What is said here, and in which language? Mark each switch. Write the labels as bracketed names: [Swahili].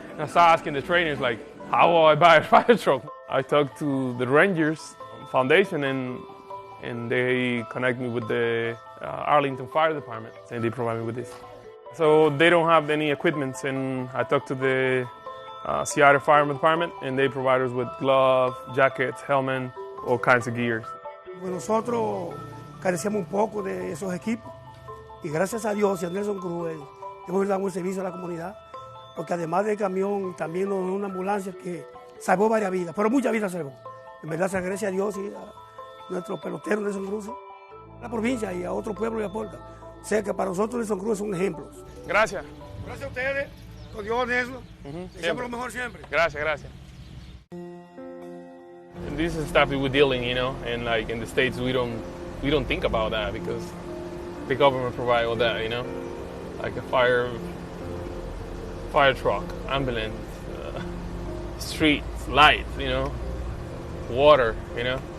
[English] And I started asking the trainers, like, how will I buy a fire truck? I talked to the Rangers Foundation, and they connect me with the Arlington Fire Department, and they provide me with this. So they don't have any equipment, and I talked to the Seattle Fire Department, and they provide us with gloves, jackets, helmet, all kinds of gears. [Spanish] Pues nosotros carecíamos un poco de esos equipos, y gracias a Dios y a Nelson Cruz hemos dado un servicio a la comunidad, porque además del camión también nos dio una ambulancia que salvó varias vidas, pero muchas vidas salvó. En verdad se agradece a Dios y a nuestro pelotero Nelson Cruz, a la provincia y a otro pueblo y a Porta. O sea que para nosotros Nelson Cruz es un ejemplo. Gracias. Gracias a ustedes, con Dios Nelson. Siempre lo mejor siempre. Gracias, gracias. [English] And this is stuff that we're dealing, you know, and like in the States we don't think about that because the government provide all that, you know, like a fire truck, ambulance, streets, lights, you know, water, you know.